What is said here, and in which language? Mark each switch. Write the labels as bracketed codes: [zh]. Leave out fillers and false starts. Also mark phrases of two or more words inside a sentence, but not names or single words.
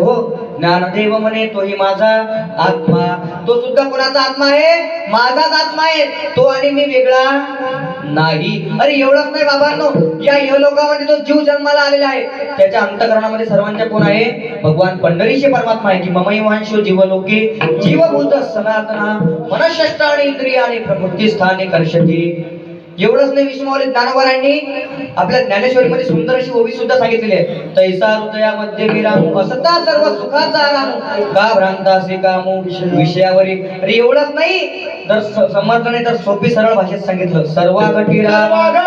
[mr] ज्ञानोबाराय म्हणाले, हो ज्ञानदेव म्हणे तोही माझा आत्मा तो सुद्धा कोणाचा आत्मा आहे? माझाच आत्मा आहे. तो आणि मी वेगळा नाही. अरे एवढंच नाही बाबांनो, या इहलोकामध्ये जो जीव जन्माला आलेला आहे त्याच्या अंतःकरणामध्ये सर्वांच्या कोण आहे? भगवान पंढरीचे परमात्मा आहे की [sa] ममैवांशो जीवलोके जीवभूत सनातना मनःषष्ठाणी इंद्रियाणी प्रकृती स्थाने कर्षती. [mr] एवढंच नाही, विष्णुमाऊली ज्ञानोबारांनी आपल्या ज्ञानेश्वरीमध्ये सुंदर अशी ओवी सुद्धा सांगितलेली आहे. तैसा हृदयामध्ये विरामू असता सर्व सुखाचा आरामू का भ्रांतासी कामू विषयावरी. अरे एवढंच नाही, तर समर्थने तर सोपी सरळ भाषेत सांगितलं. सर्वागटी राम